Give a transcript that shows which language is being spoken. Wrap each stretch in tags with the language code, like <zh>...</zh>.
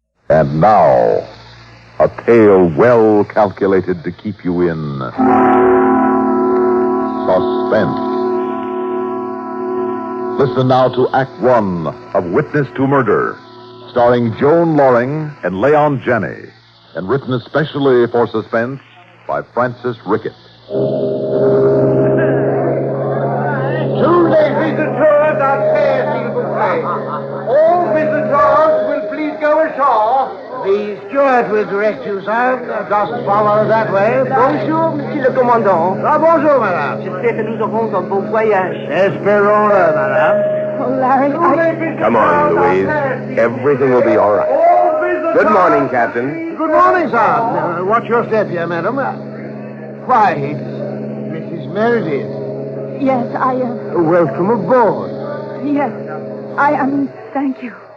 <en>And now, a tale well calculated to keep you in suspense. Listen now to Act One of Witness to Murder, starring Joan Loring and Leon Janney, and written especially for suspense by Francis Rickett. 2 late visitors are fair,</en> <fr>s'il vous plaît.</fr> <en>All visitors will please go ashore. The steward will direct you, sir. Just follow that way.</en> <fr>Bonjour, monsieur le commandant. Bonjour, madame. J'espère que nous aurons un bon voyage. Espérons-le, madame.</fr> <en>Oh, Larry, Come on, Louise. Everything will be all right. Good morning, Captain. Good morning, sir. Watch your step here, madam. Why, it's Mrs. Meredith. Yes, Welcome aboard. yes, thank you.</en>